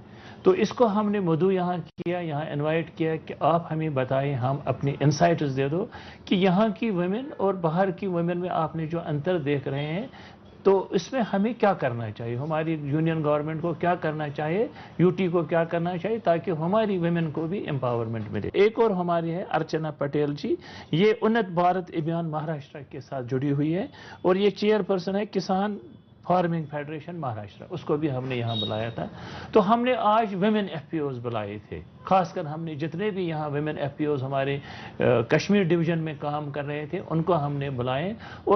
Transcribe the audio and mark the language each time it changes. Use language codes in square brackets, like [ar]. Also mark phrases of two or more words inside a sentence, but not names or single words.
[ur] تو اس کو ہم نے مدعو یہاں کیا یہاں انوائٹ کیا کہ آپ ہمیں بتائیں ہم اپنی انسائٹس دے دو کہ یہاں کی ویمن اور باہر کی ویمن میں آپ نے جو انتر دیکھ رہے ہیں تو اس میں ہمیں کیا کرنا چاہیے ہماری [en] union government [ur] کو کیا کرنا چاہیے UT کو کیا کرنا چاہیے تاکہ ہماری ویمن کو بھی امپاورمنٹ ملے. ایک اور ہماری ہے ارچنا پٹیل جی. یہ انت بھارت ابھیان مہاراشٹرا کے ساتھ جڑی ہوئی ہے اور یہ چیئرپرسن ہے کسان فارمنگ فیڈریشن مہاراشٹرا. اس کو بھی ہم نے یہاں بلایا تھا. تو ہم نے آج [en] women FPOs [ur] بلائے تھے. خاص کر ہم نے جتنے بھی یہاں [en] women FPOs [ur] ہمارے کشمیر ڈویژن میں کام کر رہے تھے ان کو ہم نے بلائے اور